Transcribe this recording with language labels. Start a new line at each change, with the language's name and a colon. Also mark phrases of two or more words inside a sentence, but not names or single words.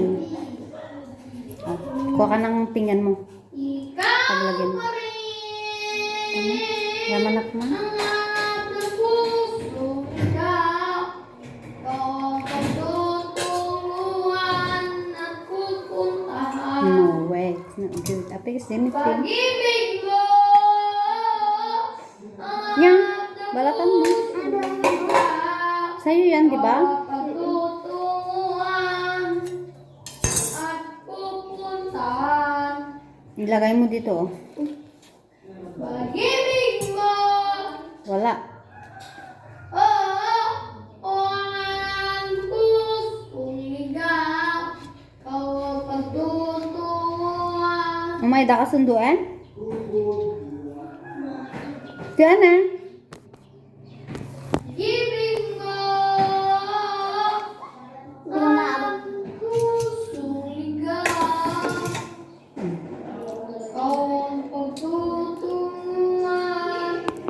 Filipino: Ah, kuha ka ng pinggan mo. Ikaw Paglagyan mo. pa rin. Tama? Yamanak na. Ang hanap ng puso, ikaw. Ikaw ang pagtutunguhan at pupuntahan.
English: No way. It's not good. Apis,
Filipino: din ito. Pag-ibig mo. ang Yan. hanap ng Balatan mo. puso, ikaw. Sa'yo yan, di ba? Pagtutunguhan at pupuntahan. Ilagay mo dito oh. Pag-ibig mo. Wala. Oo, ang pusong ligaw. Ikaw ang pagtutunguhan.
Iloko: Umay da ka sunduan?
Filipino: Diyan ah. Pag-ibig mo. Ang pusong ligaw. Ikaw ang pagtutunguhan.